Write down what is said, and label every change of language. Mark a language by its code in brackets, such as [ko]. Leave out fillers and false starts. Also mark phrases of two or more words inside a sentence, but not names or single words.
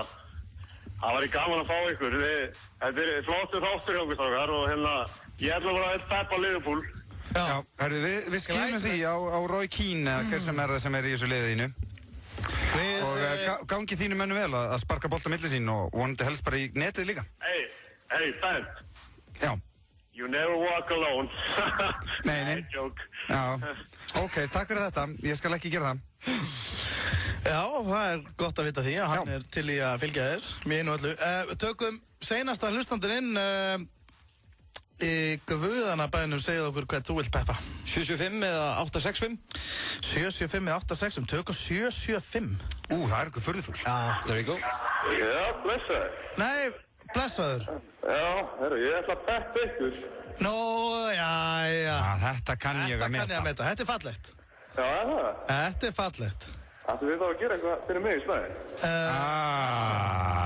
[is] Það væri gaman að fá ykkur. Þetta er flottur þáttur hjá okkur strákar og ég ætla bara að peppa Liverpool. Já, herðu, við skilum því á Roy Keane eða hver sem er það sem er í þessu liðinu. Og gangi þínu mennu vel að sparka bolt á milli sín og vonandi helst bara í netið líka. Hey, Ben. Já. [en] You never walk alone. [is] Nei. Joke. Já, ok, takk fyrir þetta. Ég skal ekki gera það. Já, það er gott að vita því að hann er til í að fylgja þér. Mér og öllu. Tökum seinasta hlustandinn inn í guðana bænum. Segðu okkur hvað þú vilt peppa. 775 eða 865? 775 eða 865. Tökum 775. Það er eitthvað furðufugl. [en] There we go. [is] Já, blessaður. Nei, blessaður. Já, ég ætla að peppa ykkur. Nó, já. Þetta kann ég að meta. Þetta er fallegt. Já, það? Þetta er fallegt. Ættu við þá að gera eitthvað fyrir mig í snæði?